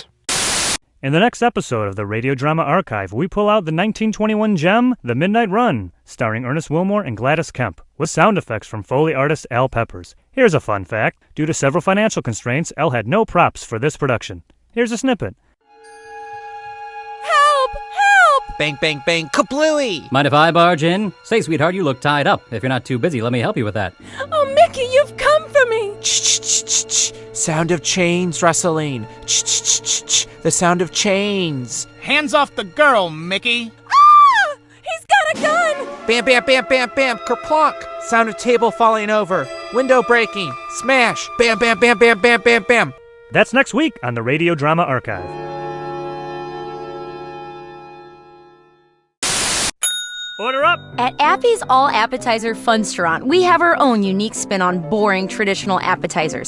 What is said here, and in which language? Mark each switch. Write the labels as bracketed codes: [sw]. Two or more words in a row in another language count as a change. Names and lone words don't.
[en] In the next episode of the Radio Drama Archive, we pull out the 1921 gem, The Midnight Run, starring Ernest Wilmore and Gladys Kemp, with sound effects from Foley artist Al Peppers. Here's a fun fact. Due to several financial constraints, Al had no props for this production. Here's a snippet. Bang, bang, bang, kablooey! Mind if I barge in? Say, sweetheart, you look tied up. If you're not too busy, let me help you with that. Oh, Mickey, you've come for me! Ch-ch-ch-ch-ch. Sound of chains rustling. Ch-ch-ch-ch-ch. The sound of chains. Hands off the girl, Mickey! Ah! He's got a gun! Bam, bam, bam, bam, bam, kerplunk! Sound of table falling over. Window breaking. Smash! Bam, bam, bam, bam, bam, bam, bam! That's next week on the Radio Drama Archive. Order up! At Appy's All Appetizer Funsterant, we have our own unique spin on boring traditional appetizers.